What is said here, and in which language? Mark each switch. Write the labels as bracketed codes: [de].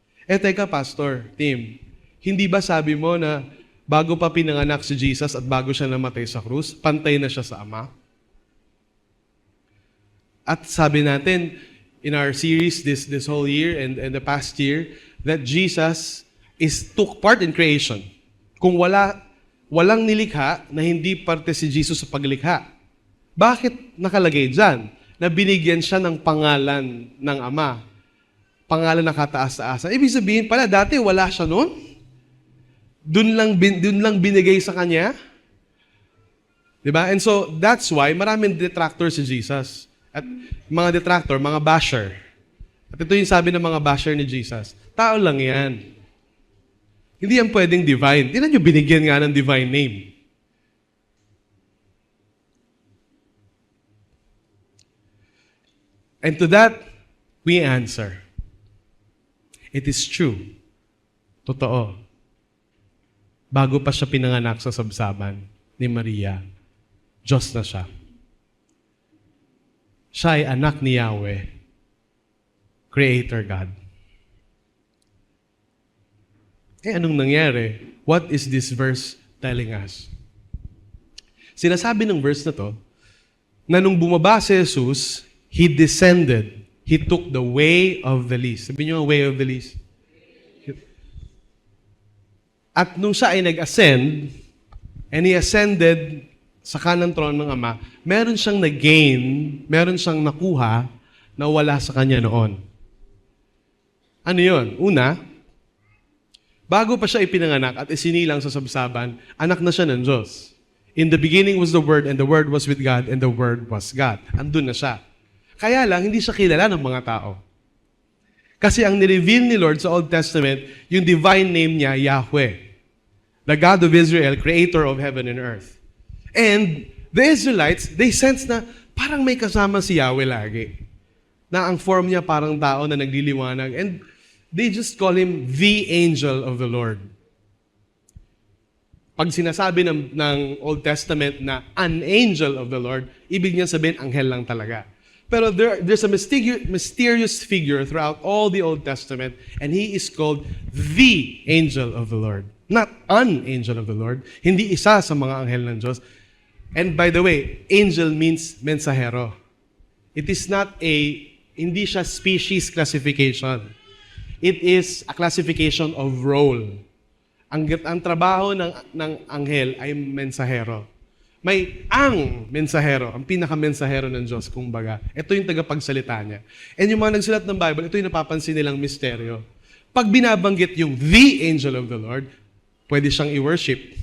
[tl] Teka, Pastor, Tim, hindi ba sabi mo na bago pa pinanganak si Jesus at bago siya namatay sa krus, pantay na siya sa Ama? At sabi natin, [en] in our series this whole year and the past year, that Jesus took part in creation. [tl] Kung walang nilikha na hindi parte si Jesus sa paglikha. Bakit nakalagay dyan? Na binigyan siya ng pangalan ng Ama. Pangalan na kataas-taasan. Ibig sabihin pala, dati wala siya noon. Doon lang binigay sa kanya. Diba? [en] And so, that's why [tl] maraming [en] detractors si Jesus. [tl] At mga detractor, mga basher. At ito yung sabi ng mga basher ni Jesus. Tao lang yan. Hindi yan pwedeng divine. Tingnan nyo, binigyan nga ng divine name. [en] And to that, we answer. It is true. [tl] Totoo. Bago pa siya pinanganak sa sabsaban ni Maria, Diyos na siya. Siya ay anak ni Yahweh, Creator God. Anong nangyari? [en] What is this verse telling us? [tl] Sinasabi ng verse na to, na nung bumaba si Jesus, [en] He descended. He took the way of the least. [tl] Sabi niyo ang way of the least. At nung siya ay nag-ascend, [en] and He ascended [tl] sa kanang trono ng Ama, meron siyang nag-gain, meron siyang nakuha na wala sa kanya noon. Ano yun? Una, bago pa siya ipinanganak at isinilang sa sabsaban, anak na siya ng Diyos. [en] In the beginning was the Word, and the Word was with God, and the Word was God. [tl] Andun na siya. Kaya lang, hindi siya kilala ng mga tao. Kasi ang nireveal ni Lord sa Old Testament, yung divine name niya, Yahweh. [en] The God of Israel, creator of heaven and earth. And the Israelites, they sense [tl] na parang may kasama si Yahweh lagi. Na ang form niya parang tao na nagliliwanag. [en] And they just call Him the angel of the Lord. [tl] Pag sinasabi ng Old Testament na [en] an angel of the Lord, [tl] ibig niya sabihin, anghel lang talaga. [en] Pero there's a mysterious figure throughout all the Old Testament, and He is called the angel of the Lord. Not an angel of the Lord. [tl] Hindi isa sa mga anghel ng Diyos. [en] And by the way, angel means mensahero. It is not [tl] hindi siya [en] species classification. It is a classification of role. [tl] Ang trabaho ng anghel ay mensahero. May ang mensahero, ang pinaka-mensahero ng Diyos, kumbaga. Ito yung tagapagsalita niya. And yung mga nagsulat ng Bible, ito yung napapansin nilang misteryo. Pag binabanggit yung [en] the angel of the Lord, [tl] pwede siyang i-worship.